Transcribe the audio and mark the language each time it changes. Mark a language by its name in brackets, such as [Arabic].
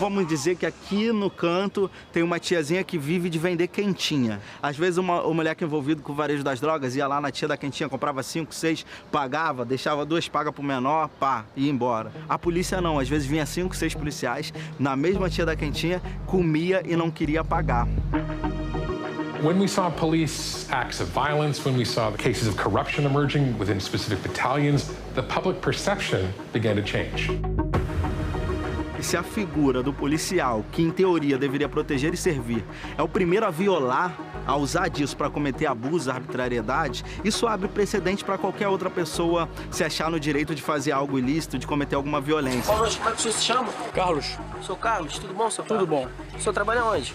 [Portuguese] Vamos dizer que aqui no canto tem uma tiazinha que vive de vender quentinha. Às vezes uma moleque envolvida com o varejo das drogas ia lá na tia da quentinha, comprava 5, 6, pagava, deixava 2 pagas pro menor, pá, ia embora. A polícia não, às vezes vinha 5, 6 policiais na mesma tia da quentinha, comia e não queria pagar. [English] When we saw police acts of violence, when we saw cases of corruption emerging within specific battalions, the public perception began to change. [Portuguese] E se a figura do policial, que em teoria deveria proteger e servir, é o primeiro a violar, a usar disso para cometer abuso, arbitrariedade, isso abre precedente para qualquer outra pessoa se achar no direito de fazer algo ilícito, de cometer alguma violência. Carlos, como é que o senhor se chama? Carlos. Sou Carlos, tudo bom, senhor? Tudo bom. O senhor trabalha onde?